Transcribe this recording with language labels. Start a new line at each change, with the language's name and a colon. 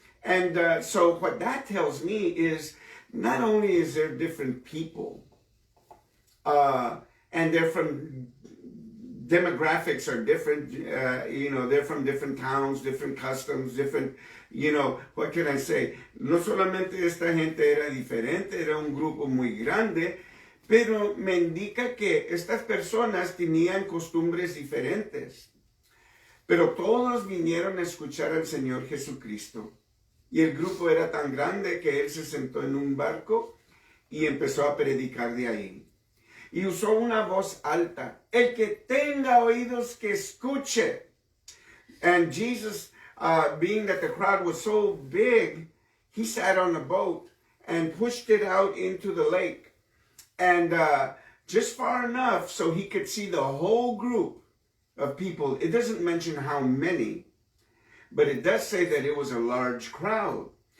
English: And so what that tells me is not only is there different people, and they're from demographics are different, they're from different towns, different customs, different, what can I say?
Spanish: No solamente esta gente era diferente, era un grupo muy grande, pero me indica que estas personas tenían costumbres diferentes. Pero todos vinieron a escuchar al Señor Jesucristo. Y el grupo era tan grande que él se sentó en un barco y empezó a predicar de ahí. Y usó una voz alta. El que tenga oídos que escuche.
English: And Jesus, being that the crowd was so big, he sat on a boat and pushed it out into the lake. And just far enough so he could see the whole group of people. It doesn't mention how many, but it does say that it was a large crowd.